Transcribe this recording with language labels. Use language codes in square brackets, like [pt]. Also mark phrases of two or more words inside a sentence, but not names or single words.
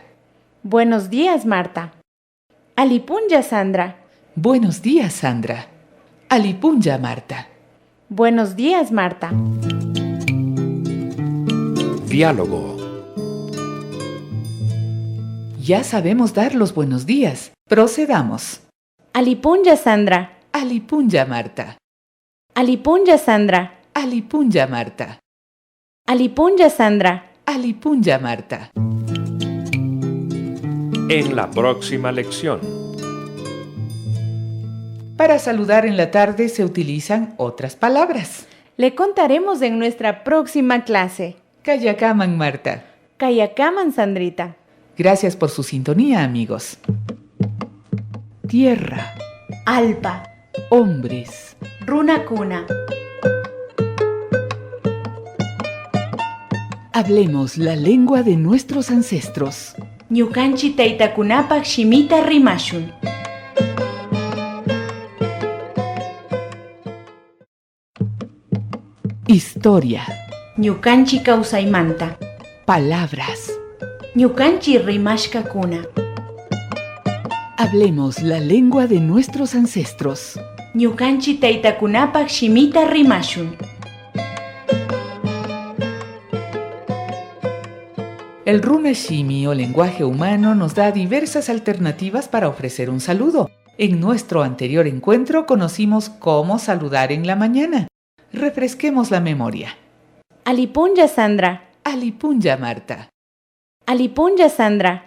[es] Buenos días, Marta. Alipunya, Sandra. Buenos días, Sandra. Alipunya, Marta. Buenos días, Marta. Diálogo. Ya sabemos dar los buenos días. Procedamos. [qu] Alipunya, Sandra. Alipunya Marta. Alipunya Sandra. Alipunya Marta. Alipunya Sandra. Alipunya Marta. [es] En la próxima lección. Para saludar en la tarde se utilizan otras palabras. Le contaremos en nuestra próxima clase. [qu] Kayakaman Marta. Kayakaman Sandrita. [es] Gracias por su sintonía, amigos. Tierra, [qu] Alpa. [es] hombres, [qu] Runakuna. [es] hablemos la lengua de nuestros ancestros. [qu] Ñukanchi taytakunapak shimita rimashun. [es] Historia, [qu] Ñukanchi kawsaymanta. [es] palabras. [qu] Ñukanchi rimashkakuna. [es] Hablemos la lengua de nuestros ancestros. [qu] Ñukanchi taytakunapak shimita rimashun. [es] El [qu] runa shimi [es] o lenguaje humano nos da diversas alternativas para ofrecer un saludo. En nuestro anterior encuentro conocimos cómo saludar en la mañana. Refresquemos la memoria. [qu] Alipunya Sandra. Alipunya Marta. Alipunya Sandra.